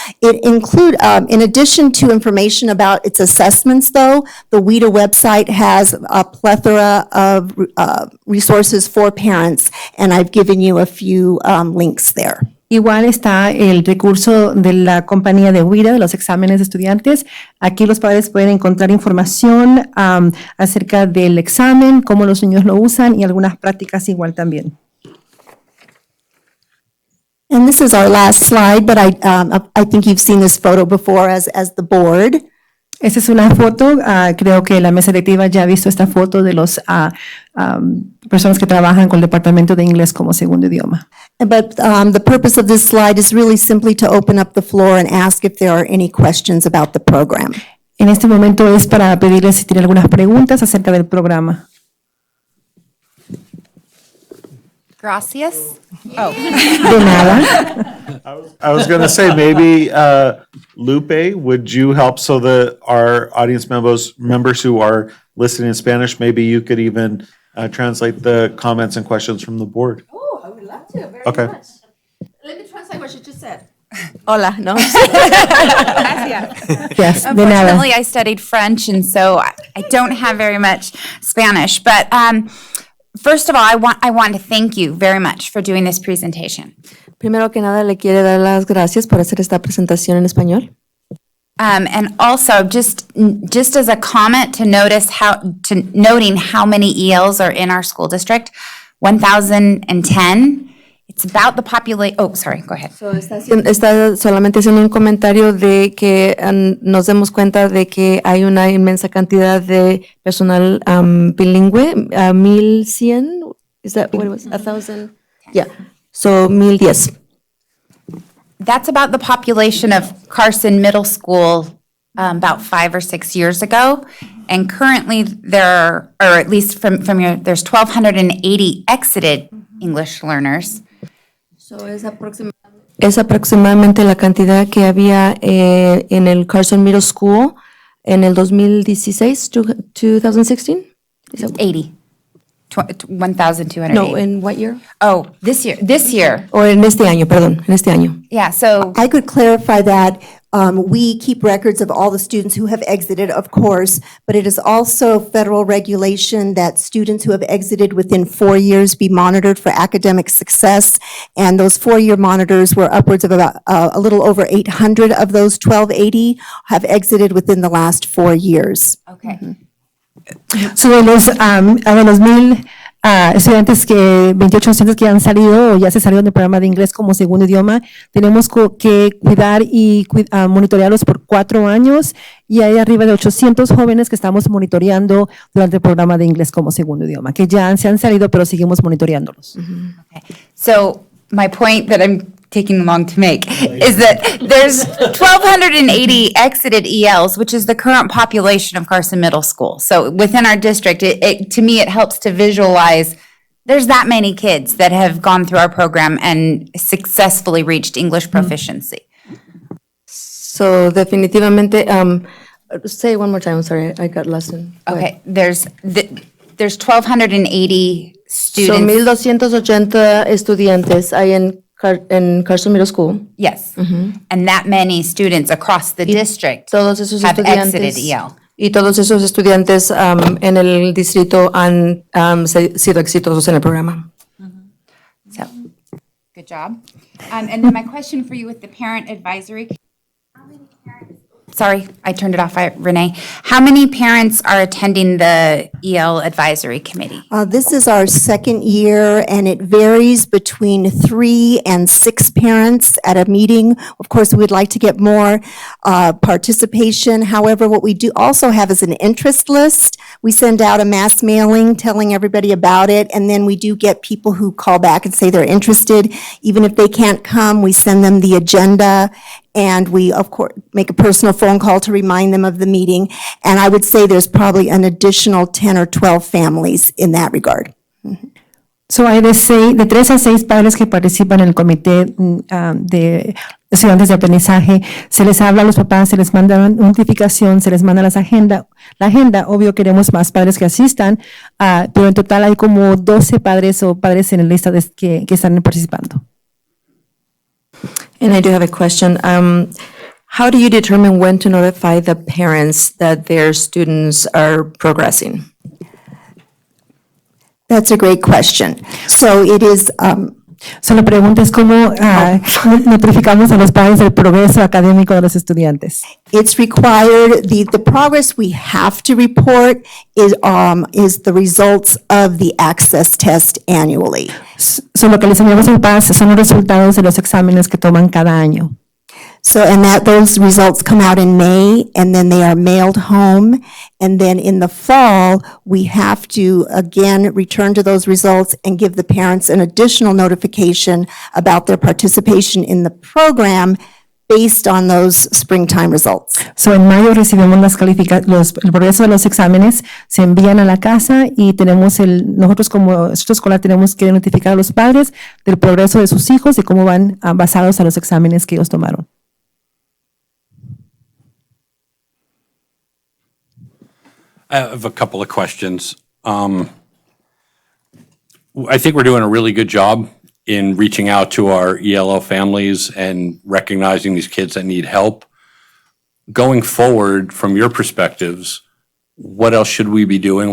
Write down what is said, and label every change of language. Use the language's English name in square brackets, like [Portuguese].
[English] It in addition to information about its assessments though, the WIDA website has a plethora of resources for parents, and I've given you a few links there. [Spanish] Igual está el recurso de la compañía de WIDA, de los exámenes de estudiantes. Aquí los padres pueden encontrar información acerca del examen, cómo los niños lo usan y algunas prácticas igual también. [English] And this is our last slide, but I think you've seen this photo before as the board. [Spanish] Esta es una foto, creo que la mesa directiva ya ha visto esta foto de los personas que trabajan con el Departamento de Inglés como segundo idioma. [English] But the purpose of this slide is really simply to open up the floor and ask if there are any questions about the program. [Spanish] En este momento es para pedirles si tienen algunas preguntas acerca del programa. Gracias. Oh. De nada. [English] I was going to say, maybe Lupe, would you help so that our audience members who are listening in Spanish, maybe you could even translate the comments and questions from the board? Oh, I would love to, very Okay. much. Let me translate what she just said. [Spanish] Hola, no. Yes, de nada. [English] Unfortunately, I studied French, and so I don't have very much Spanish. But first of all, I want to thank you very much for doing this presentation. [Spanish] Primero que nada, le quiere dar las gracias por hacer esta presentación en español. [English] And also, just as a comment to noting how many ELs are in our school district, 1,010. It's about the population. Oh, sorry. Go ahead. [Spanish] Está solamente haciendo un comentario de que nos demos cuenta de que hay una inmensa cantidad de personal bilingüe, 1,100. [English] Is that what it was? 1,000? Yeah. So 1,010. That's about the population of Carson Middle School about 5 or 6 years ago. And currently there are, or at least from your, there's 1,280 exited English learners. [Spanish] So es aproximadamente la cantidad que había en el Carson Middle School en el 2016, 2016? [English] 80. 1,280. No, in what year? Oh, this year. [Spanish] Or en este año, perdón, en este año. [English] Yeah, so I could clarify that. We keep records of all the students who have exited, of course, but it is also federal regulation that students who have exited within 4 years be monitored for academic success. And those 4-year monitors were upwards of about a little over 800 of those 1,280 have exited within the last 4 years. Okay. [Spanish] Sobre los 1,000 estudiantes 28 estudiantes que han salido o ya se salieron del programa de inglés como segundo idioma, tenemos que cuidar y monitorearlos por 4 años y hay arriba de 800 jóvenes que estamos monitoreando durante el programa de inglés como segundo idioma, que ya se han salido pero seguimos monitoreándolos. [English] Okay. So my point that I'm taking long to make is that there's 1,280 exited ELs, which is the current population of Carson Middle School. So within our district, to me, it helps to visualize there's that many kids that have gone through our program and successfully reached English proficiency. So definitivamente, say it one more time, I'm sorry, I got lost in. go ahead. Okay, there's 1,280 So students. [Spanish] 1,280 estudiantes hay en Carson Middle School. [English] Yes. And that many students across the district [Spanish] Todos esos [English] have exited [Spanish] estudiantes. [English] EL. [Spanish] Y todos esos estudiantes en el distrito han sido exitosos en el programa. [English] So, good job. And then my question for you with the parent advisory. Sorry, I turned it off, Renee. How many parents are attending the EL advisory committee? This is our second year, and it varies between 3 and 6 parents at a meeting. Of course, we'd like to get more participation. However, what we do also have is an interest list. We send out a mass mailing telling everybody about it, and then we do get people who call back and say they're interested. Even if they can't come, we send them the agenda, and we, of course, make a personal phone call to remind them of the meeting. And I would say there's probably an additional 10 or 12 families in that regard. [Spanish] So hay de 3 a 6 padres que participan en el comité de estudiantes de aprendizaje. Se les habla a los papás, se les manda notificación, se les manda la agenda. Obvio queremos más padres que asistan, pero en total hay como 12 padres o padres en la lista que están participando. [English] And I do have a question. How do you determine when to notify the parents that their students are progressing? That's a great question. So it is, [Spanish] So la pregunta es cómo notificamos a los padres del progreso académico de los estudiantes. [English] it's required, the progress we have to report is the results of the access test annually. [Spanish] So lo que les enviamos a los padres son los resultados de los exámenes que toman cada año. [English] So, and those results come out in May, and then they are mailed home. And then in the fall, we have to, again, return to those results and give the parents an additional notification about their participation in the program based on those springtime results. [Spanish] So en mayo recibimos el progreso de los exámenes, se envían a la casa y nosotros como instituto escolar tenemos que notificar a los padres del progreso de sus hijos y cómo van basados a los exámenes que ellos tomaron. [English] I have a couple of questions. I think we're doing a really good job in reaching out to our ELO families and recognizing these kids that need help. Going forward, from your perspectives, what else should we be doing?